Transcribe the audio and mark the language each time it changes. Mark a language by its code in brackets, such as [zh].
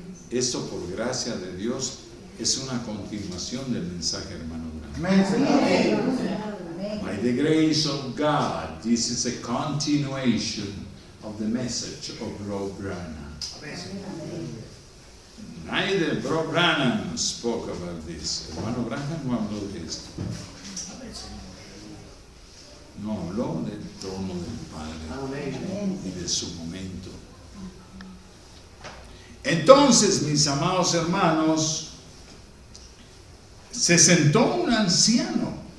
[es] Esto, por gracia de Dios, es una continuación del mensaje, hermano Branham. [en] By the grace of God, this is a continuation of the message of Bro Branham. Neither Bro Branham spoke about this. [es] Hermano Branham no habló de esto. No habló del trono del Padre y de su momento. Entonces, mis amados hermanos, se sentó un anciano.